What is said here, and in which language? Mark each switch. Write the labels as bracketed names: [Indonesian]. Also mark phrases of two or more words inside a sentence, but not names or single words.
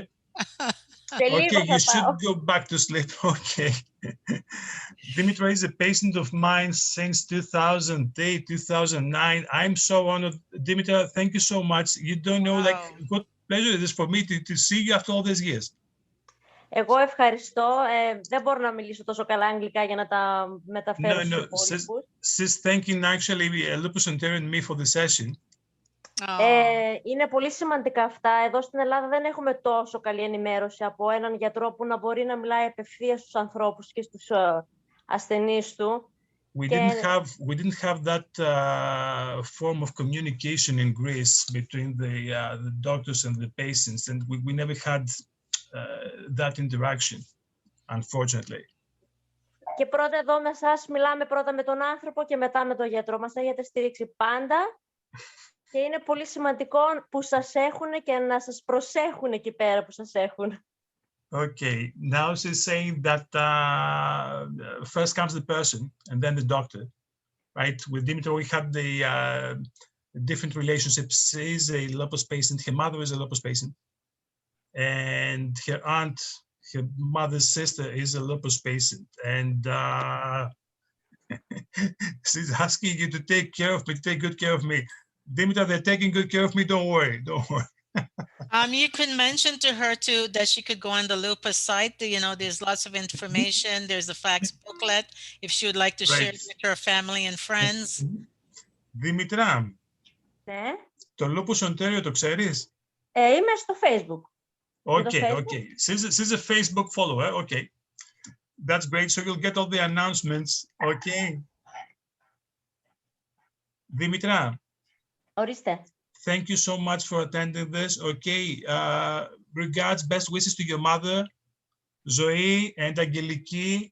[English] Okay, you should go back to sleep. Okay. Dimitra is a patient of mine since 2008, 2009. I'm so honored. Dimitra, thank you so much. You don't know like what pleasure it is for me to see you after all these years. [Greek] Εγώ ευχαριστώ. Δεν μπορώ να μιλήσω τόσο καλά αγγλικά για να τα μεταφέρω στους υπόλοιπους. [English] She's thanking actually Lupus Ontario and me for the session. [Greek] Είναι πολύ σημαντικά αυτά. Εδώ στην Ελλάδα δεν έχουμε τόσο καλή ενημέρωση από έναν γιατρό που να μπορεί να μιλάει απευθείας στους ανθρώπους και στους ασθενείς του. [English] We didn't have that form of communication in Greece between the doctors and the patients, and we never had that interaction, unfortunately. [Greek] Και πρώτα εδώ με εσάς μιλάμε πρώτα με τον άνθρωπο και μετά με τον γιατρό. Μας έχετε στηρίξει πάντα και είναι πολύ σημαντικό που σας έχουν και να σας προσέχουν εκεί πέρα που σας έχουν. [English] Okay, now she's saying that first comes the person and then the doctor, right? With Dimitra, we have the different relationships. She's a lupus patient, her mother is a lupus patient, and her aunt, her mother's sister is a lupus patient. And she's asking you to take care of me, to take good care of me. Dimitra, they're taking good care of me, don't worry, don't worry. You can mention to her too that she could go on the Lupus site. You know, there's lots of information. There's a fax booklet if she would like to share it with her family and friends. Dimitra, [Greek] Ναι. το Lupus Ontario το ξέρεις? Είμαι στο Facebook. [English] Okay. She's a Facebook follower. Okay. That's great. So you'll get all the announcements. Okay. Dimitra. [Greek] Ορίστε. [English] Thank you so much for attending this. Okay. Regards, best wishes to your mother, Zoe and Angeliki.